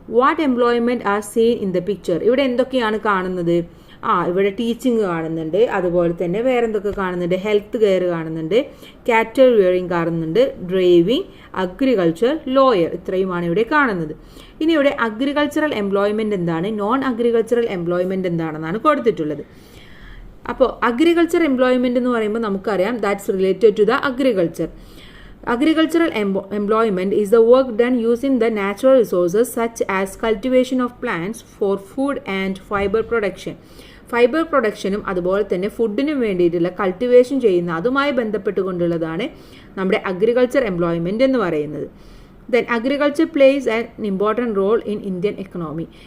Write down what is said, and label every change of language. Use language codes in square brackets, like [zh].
[en] What employment are seen in the picture? [ml] ഇവിടെ എന്തൊക്കെയാണ് കാണുന്നത്? ഇവിടെ ടീച്ചിങ് കാണുന്നുണ്ട്, അതുപോലെ തന്നെ വേറെ എന്തൊക്കെ കാണുന്നുണ്ട്? ഹെൽത്ത് കെയർ കാണുന്നുണ്ട്, കാറ്റൽ റിയറിംഗ് കാണുന്നുണ്ട്, ഡ്രൈവിംഗ്, അഗ്രികൾച്ചർ, ലോയർ, ഇത്രയുമാണ് ഇവിടെ കാണുന്നത്. ഇനി ഇവിടെ അഗ്രികൾച്ചറൽ എംപ്ലോയ്മെന്റ് എന്താണ്, നോൺ അഗ്രികൾച്ചറൽ എംപ്ലോയ്മെന്റ് എന്താണെന്നാണ് കൊടുത്തിട്ടുള്ളത്. അപ്പോൾ അഗ്രികൾച്ചർ എംപ്ലോയ്മെന്റ് എന്ന് പറയുമ്പോൾ നമുക്കറിയാം [en] That's related to the agriculture. Agricultural employment is the work done using the natural resources such as cultivation of plants for food and fiber production. [ml] Fibre പ്രൊഡക്ഷനും അതുപോലെ തന്നെ ഫുഡിനും വേണ്ടിയിട്ടുള്ള cultivation ചെയ്യുന്ന അതുമായി ബന്ധപ്പെട്ടുകൊണ്ടുള്ളതാണ് നമ്മുടെ അഗ്രികൾച്ചർ എംപ്ലോയ്മെൻറ്റ് എന്ന് പറയുന്നത്. [en] Then agriculture plays an important role in Indian economy.